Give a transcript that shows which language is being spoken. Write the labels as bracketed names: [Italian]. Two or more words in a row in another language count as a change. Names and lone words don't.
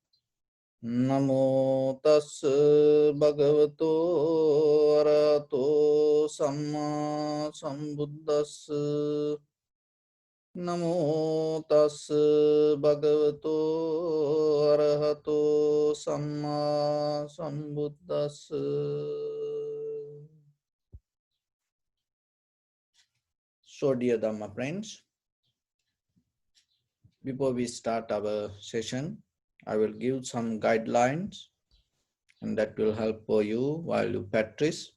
[Pali] Namo tassa bhagavato arahato samma sambuddhassa. Namo tassa bhagavato arahato samma sambuddhassa. [English] So, dear Dhamma friends, before we start our session, I will give some guidelines and that will help for you while you practice.